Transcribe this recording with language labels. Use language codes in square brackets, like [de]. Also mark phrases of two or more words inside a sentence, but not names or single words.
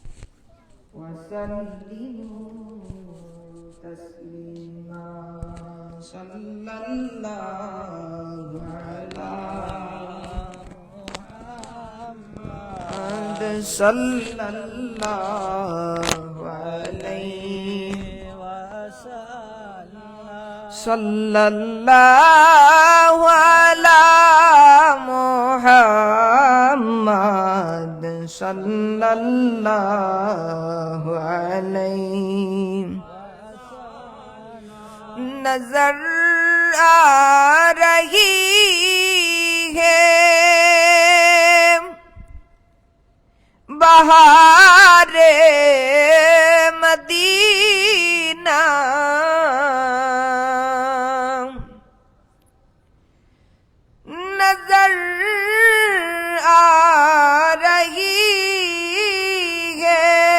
[ar] وسلموا تسليما صلى الله على محمد صلى الله عليه وسلم صلى الله على محمد صلى الله عليه [ur] نظر آ رہی ہے بہارِ مدینہ نظر آ رہی ہے